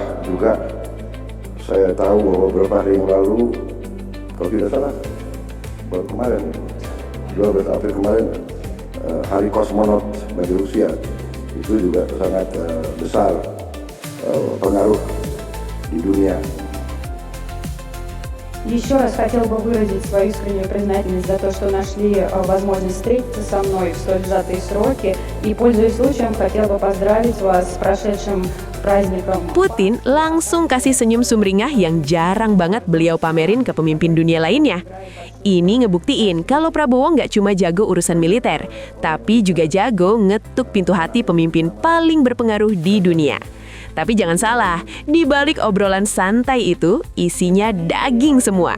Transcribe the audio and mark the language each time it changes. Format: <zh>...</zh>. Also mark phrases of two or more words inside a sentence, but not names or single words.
<id>Juga saya tahu bahwa beberapa hari yang lalu, kalau tidak salah, baru kemarin, 12 April kemarin, Hari Kosmonot bagi Rusia. Itu juga sangat besar pengaruh di dunia.</id> <ru>еще раз хотел бы выразить свою искреннюю признательность за то, что нашли возможность встретиться со мной в столь сжатые сроки. И, пользуясь случаем, хотел бы поздравить вас с прошедшим праздником.</ru> <id>Putin langsung kasih senyum sumringah yang jarang banget beliau pamerin ke pemimpin dunia lainnya. Ini ngebuktiin kalau Prabowo nggak cuma jago urusan militer, tapi juga jago ngetuk pintu hati pemimpin paling berpengaruh di dunia. Tapi jangan salah, di balik obrolan santai itu, isinya daging semua.</id>